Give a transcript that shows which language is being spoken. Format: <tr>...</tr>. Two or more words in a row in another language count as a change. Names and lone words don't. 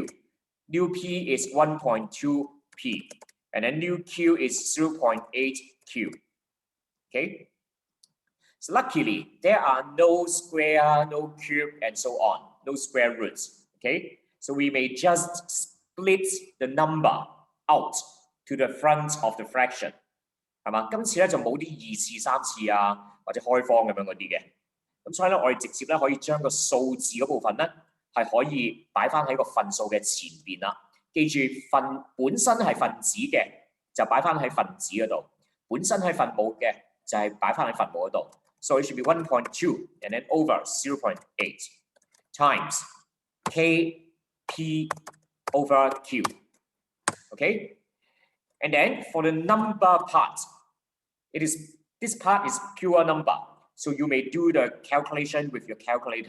<en>New P is 1.2 P, and then new Q is 0.8 Q. Okay? So luckily, there are no square, no cube, and so on, no square roots. Okay? So we may just split the number out to the front of the fraction.</en> <yue>係嘛？今次咧就冇啲2次、3次啊，或者開方咁樣嗰啲嘅。咁所以咧，我哋直接咧可以將個數字嗰部分咧係可以擺翻喺個份數嘅前邊啦。記住本身係分子嘅就擺翻喺分子嗰度，本身係分母嘅就係擺翻喺分母嗰度。</yue> <en>So it should be 1.2 and then over 0.8 times Kp over Q. Okay, and then for the number part. This part is pure number, so you may do the calculation with your calculator.</en>